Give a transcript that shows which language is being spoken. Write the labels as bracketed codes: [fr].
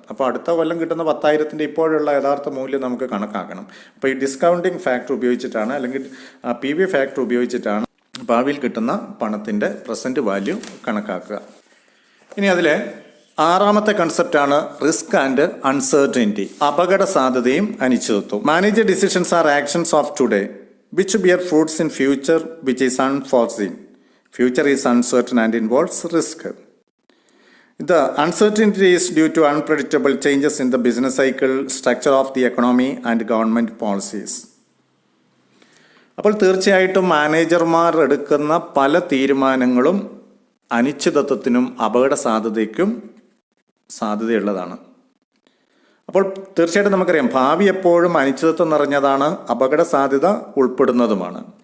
[ml] അപ്പോൾ അടുത്ത കൊല്ലം കിട്ടുന്ന 10,000 ഇപ്പോഴുള്ള യഥാർത്ഥ മൂല്യം നമുക്ക് കണക്കാക്കണം. അപ്പോൾ ഈ ഡിസ്കൗണ്ടിങ് ഫാക്ടർ ഉപയോഗിച്ചിട്ടാണ്, അല്ലെങ്കിൽ PV ഫാക്ടർ ഉപയോഗിച്ചിട്ടാണ് ഭാവിയിൽ കിട്ടുന്ന പണത്തിൻ്റെ പ്രസൻറ്റ് വാല്യൂ കണക്കാക്കുക. ഇനി അതിലെ 6ാമത്തെ കൺസെപ്റ്റാണ് റിസ്ക് ആൻഡ് അൺസർട്ടനിറ്റി, അപകട സാധ്യതയും അനിശ്ചിതത്വവും. [en] Manager decisions are actions of today which bear fruits in future which is unforeseen. Future is uncertain and involves risk. The uncertainty is due to unpredictable changes in the business cycle, structure of the economy and government policies. [ml] അപ്പോൾ തീർച്ചയായിട്ടും മാനേജർമാർ എടുക്കുന്ന പല തീരുമാനങ്ങളും അനിശ്ചിതത്വത്തിനും അപകട സാധ്യതയ്ക്കും സാധ്യതയുള്ളതാണ്. അപ്പോൾ തീർച്ചയായിട്ടും നമുക്കറിയാം, ഭാവി എപ്പോഴും അനിശ്ചിതത്വം നിറഞ്ഞതാണ്, അപകട സാധ്യത ഉൾപ്പെടുന്നതുമാണ്.